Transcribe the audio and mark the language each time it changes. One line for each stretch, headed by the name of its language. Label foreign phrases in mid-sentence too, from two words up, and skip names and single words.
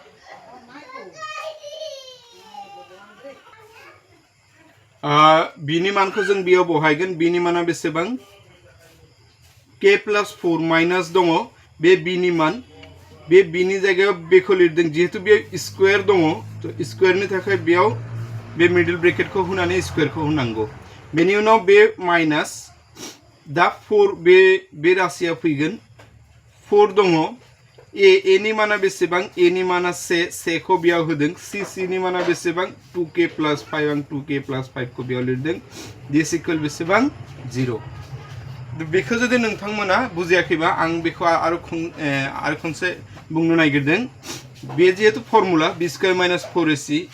Bodo: b नि मानखौ जों बेयाव बहायगोन b नि माना बेसेबां
English: k plus 4 minus
Bodo: दङ बे b नि मान बे b नि जायगायाव बेखौ लिरदों जेहेतु बे स्क्वायर दङ तो स्क्वायर नि थाखाय बेयाव बे
English: middle bracket
Bodo: को होनानै स्क्वायर को होनांगौ बेनि उनाव बे माइनास दा 4 बे राशिया फैगोन 4 दङ a नि माना बेसेबां a नि माना से को बेयाव होदों c नि माना बेसेबां
English: 2k plus 5
Bodo: आं
English: 2k plus 5
Bodo: को बेयाव लिरदों
English: this equal
Bodo: बेसेबां 0 बेखौ जुदि नोंथांमोना बुजियाखैबा आं बेखौ आरो खनसे बुंनो नागिरदों बे जेहेतु
English: formula b square minus 4ac